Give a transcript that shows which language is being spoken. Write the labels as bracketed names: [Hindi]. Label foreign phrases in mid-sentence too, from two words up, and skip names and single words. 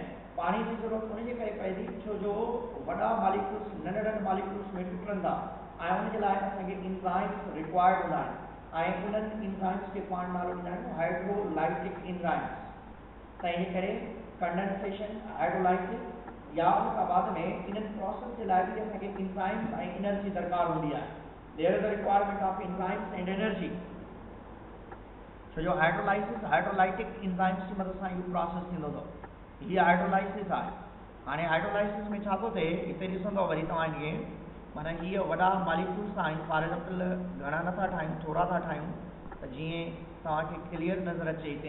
[Sindhi] पाणी जी ज़रूरत उनजे करे पए थी छो जो वॾा मालिक्यूल्स नंढड़नि मालिक्यूल्स में टुटनि था ऐं उनजे लाइ असांखे [English] enzymes required [Sindhi] हूंदा आहिनि ऐं उन्हनि इंजाइम्स खे पाण नालो ॾींदा आहियूं [English] hydrolytic enzymes. [Sindhi] तंहिंजे करे [English] condensation, hydrolysis [Sindhi] या उन खां बाद में इन्हनि प्रोसेस जे लाइ बि असांखे इंजाइम्स ऐं एनर्जी दरकार हूंदी आहे। [English] There is the requirement of enzymes and energy. [Sindhi] छो जो [English] hydrolytic enzymes [Sindhi] जी मदद सां इहो प्रोसेस थींदो अथव। हीअ हाइड्रोलाइसिस आहे। हाणे हाइड्रोलाइसिस में छा थो थिए, हिते ॾिसंदव वरी तव्हां इहे माना हीअ वॾा मालिक्यूल्स आहिनि, [English] for example [Sindhi] घणा नथा ठाहियूं, थोरा था ठाहियूं त जीअं तव्हांखे क्लियर नज़र अचे हिते।